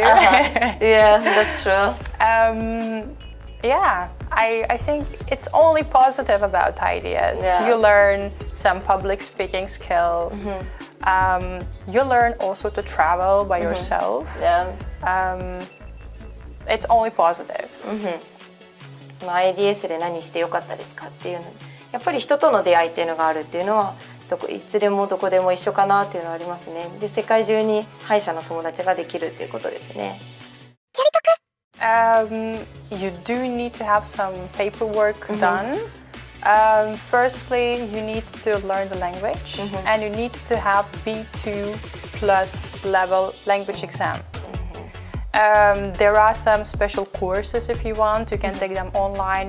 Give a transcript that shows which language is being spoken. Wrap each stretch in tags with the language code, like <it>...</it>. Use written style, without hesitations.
<en>Yeah, that's true. Yeah, I think it's only positive about IADS. Yeah. You learn some public speaking skills. You learn also to travel by yourself. Yeah. It's only positive.</en> <ja>その IADS で何してよかったですかっていうの、やっぱり人との出会いっていうのがあるっていうのはいつでもどこでも一緒かなっていうのはありますね。で世界中に歯医者の友達ができるっていうことですね。</ja> <en>You do need to have some paperwork done. Firstly, you need to learn the language, and you need to have B2 plus level language exam. There are some special courses if you want. You can take them online.</en>